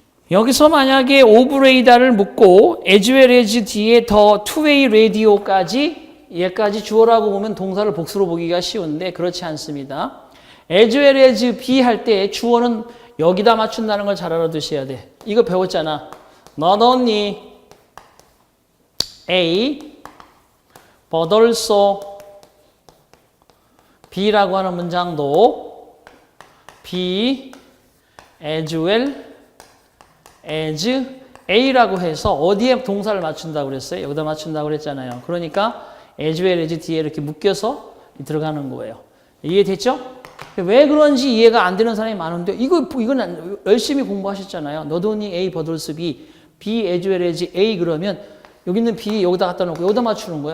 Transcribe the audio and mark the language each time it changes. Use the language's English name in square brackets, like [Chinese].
[Korean] 여기서 만약에 of radar를 묶고 as well as 뒤에 더 two-way radio까지 얘까지 주어라고 보면 동사를 복수로 보기가 쉬운데 그렇지 않습니다. as well as be 할 때 주어는 여기다 맞춘다는 걸 잘 알아두셔야 돼. 이거 배웠잖아. [English] Not only A, but also B [Korean] 라고 하는 문장도 [English] be as well as A [Korean] 라고 해서 어디에 동사를 맞춘다고 그랬어요? 여기다 맞춘다고 그랬잖아요. 그러니까 as well as 뒤에 이렇게 묶여서 들어가는 거예요. 이해됐죠? 왜 그런지 이해가 안 되는 사람이 많은데 이건 열심히 공부하셨잖아요. [English] Not only A, but also B. B as well as A [Korean] 그러면 여기 있는 B 여기다 갖다 놓고 여기다 맞추는 거야.